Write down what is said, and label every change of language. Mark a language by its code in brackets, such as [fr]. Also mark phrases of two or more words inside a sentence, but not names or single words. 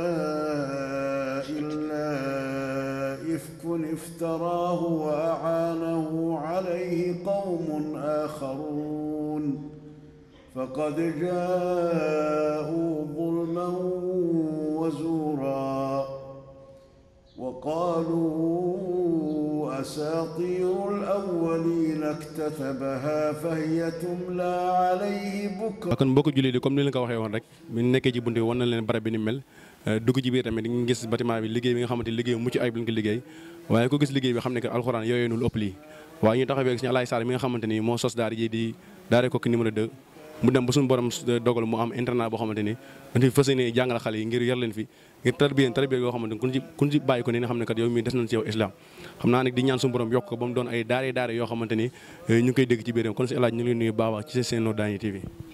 [ar] إلا إفك افتراه وأعانه عليه قوم آخرون فقد جاءوا ظلما وزورا وقالوا أساطير الأولين اكتتبها فهي تملى عليه بكرة. [wo] kon mbokku jullit yi comme ni leen ko waxee woon rek bi ñu nekkee ci bunte wan na leen barab bi ni mel dugg ci biir tamit di nga gis bâtiment bi liggéey bi nga xamante liggéey mucc ayib lañ ko liggéey waaye ku gis liggéey bi xam ne que alxuraan yooyu nul ëpp lii waaye ñu taxawee Sëñ Alaay Sarr mi nga xamante ni moo sos daara ji di daara kooku numéro 2 mu dem ba suñu borom dogal mu am internat boo xamante ni dañuy fas yéene jàngal xale yi ngir yar leen fi ngir tarbiya yoo xamante ni kun ci bàyyi ko ni nga xam ne kat yow mii des nañ ci yow islam xam naa nag di ñaan suñu borom yokk ko ba mu doon ay daare yoo xamante ni ñu ngi koy dégg ci biiram kon si El Hadj ñu ngi leen nuyu baax ci seen No Dayni TV.